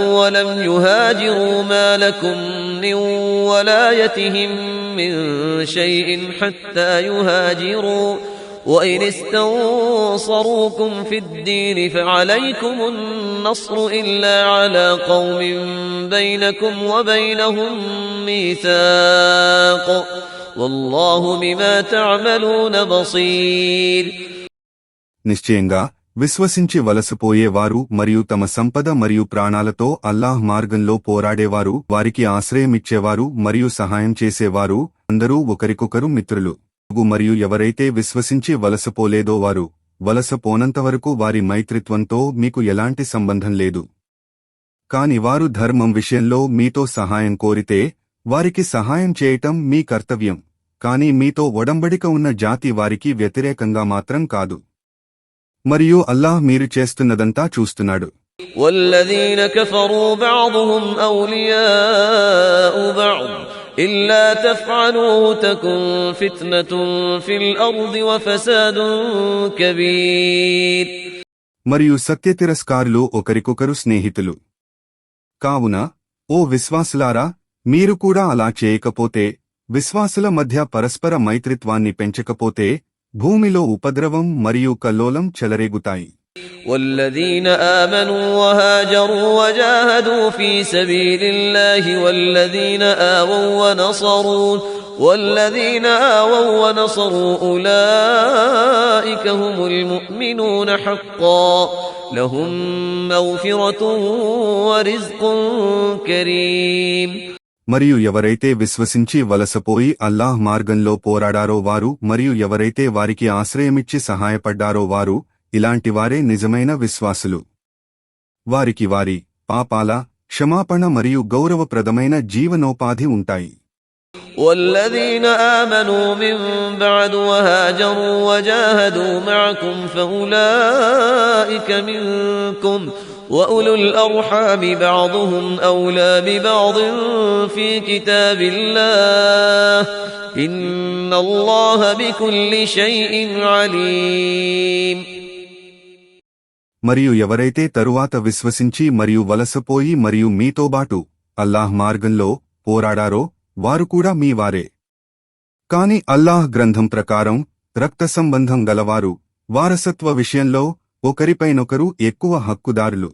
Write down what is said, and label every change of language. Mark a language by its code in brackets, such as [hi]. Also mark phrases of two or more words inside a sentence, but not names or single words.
[ar] ولم يهاجروا ما لكم من ولايتهم من شيء حتى يهاجروا وإن استنصروكم في الدين فعليكم النصر إلا على قوم بينكم وبينهم ميثاق والله بما تعملون بصير. [te] నిశ్చయంగా విశ్వసించి వలసపోయేవారు మరియు తమ సంపద మరియు ప్రాణాలతో అల్లాహ్ మార్గంలో పోరాడేవారు, వారికి ఆశ్రయమిచ్చేవారు మరియు సహాయం చేసేవారు అందరూ ఒకరికొకరు మిత్రులు. మరియు ఎవరైతే విశ్వసించి వలసపోలేదో వారు వలసపోనంతవరకు వారి మైత్రిత్వంతో మీకు ఎలాంటి సంబంధం లేదు. కాని వారు ధర్మం విషయంలో మీతో సహాయం కోరితే వారికి సహాయం చేయటం మీ కర్తవ్యం, కాని మీతో ఒడంబడిక ఉన్న జాతి వారికి వ్యతిరేకంగా మాత్రం కాదు. మరియు అల్లాహ్ మీరు చేస్తున్నదంతా చూస్తున్నాడు. [ar] والذين كفروا بعضهم أولياء بعض إلا تفعلوه تكن فتنة في الأرض وفساد كبير. [te] మరియు సత్యతిరస్కారులు ఒకరికొకరు స్నేహితులు. కావున ఓ విశ్వాసులారా, మీరు కూడా అలా చేయకపోతే, విశ్వాసుల మధ్య పరస్పర మైత్రిత్వాన్ని పెంచకపోతే, భూమిలో ఉపద్రవం మరియు కల్లోలం చెలరేగుతాయి. [ar] والذين آمنوا وهاجروا وجاهدوا في سبيل الله والذين آووا ونصروا أولئك هم المؤمنون حقا لهم مغفرة ورزق كريم. [te] మరియు ఎవరైతే విశ్వసించి వలసపోయి అల్లాహ్ మార్గంలో పోరాడారో వారు మరియు ఎవరైతే వారికి ఆశ్రయమిచ్చి సహాయపడ్డారో వారు ఇలాంటివారే నిజమైన విశ్వాసులు. వారికి వారి పాపాల క్షమాపణ మరియు గౌరవప్రదమైన జీవనోపాధి ఉంటాయి. [ar] والذين آمنوا من بعد وهاجروا وجاهدوا معكم فأولئك منكم وأولو الأرحام بعضهم أولى ببعض في كتاب الله إن الله بكل شيء عليم. [te] మరియు ఎవరైతే తరువాత విశ్వసించి మరియు వలసపోయి మరియు మీతోబాటు అల్లాహ్ మార్గంలో పోరాడారో వారు కూడా మీ వారే. కాని అల్లాహ్ గ్రంథం ప్రకారం రక్త సంబంధం గలవారు వారసత్వ విషయంలో ఒకరిపైనొకరు ఎక్కువ హక్కుదారులు.